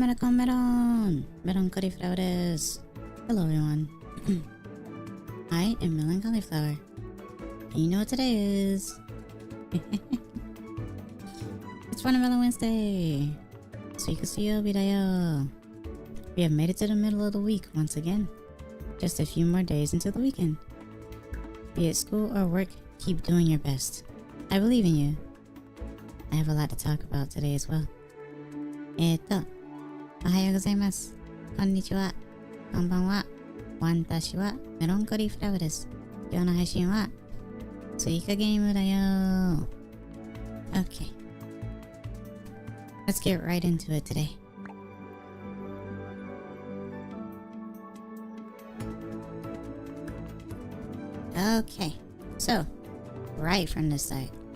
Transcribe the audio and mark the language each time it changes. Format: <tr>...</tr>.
<en>meloncollieflaurです. Hello everyone. I am meloncollieflaur. And you know what today is? It's Melon Wednesday.</en> <ja>SUIKA水曜日だよ.</ja> <en>We have made it to the middle of the week once again. Just a few more days until the weekend. Be it school or work, keep doing your best. I believe in you. I have a lot to talk about today as well.</en> <ja>おはようございます。こんにちは。こんばんは。私はメロンコリーフラワーです。今日の配信はスイカゲームだよ。</ja> <en>Okay. Let's get right into it today. Okay. So, right from the start.</en>